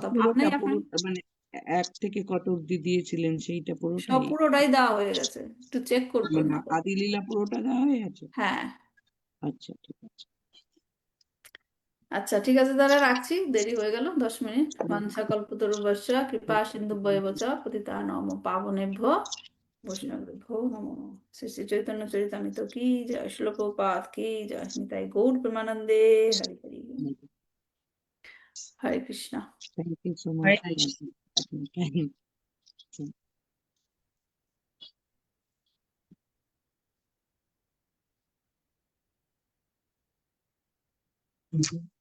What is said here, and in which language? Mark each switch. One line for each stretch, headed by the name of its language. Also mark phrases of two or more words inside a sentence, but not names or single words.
Bangla: কথা। পান পুরোটা নাই পুরো, আপনি? মানে এক থেকে কত অব্দি দিয়েছিলেন সেইটা সব পুরোটাই? পুরোটাই দেওয়া হয়ে গেছে, একটু চেক করবেন মানে তো। আদি লীলা পুরোটা দেওয়া হয়ে গেছে? হ্যাঁ। আচ্ছা, ঠিক আছে। আচ্ছা, ঠিক আছে, তাহলে রাখছি, দেরি হয়ে গেল 10 মিনিট। হুম,
Sanskrit: বাঞ্ছা কল্পতরুভ্যশ্চ কৃপা সিন্ধুভ্যেব চ পতিতানাং পাবনেভ্যো বৈষ্ণবেভ্যো নমো নমঃ।
Bangla: শ্রী শ্রী চৈতন্য চরিতামৃত কি জয়, শ্রীল প্রভুপাদ কি জয়, নিতাই গৌর প্রেমানন্দে। হরি হরি, হুম। হরে কৃষ্ণ।
English: Thank you so Hare much for Krishna. your time.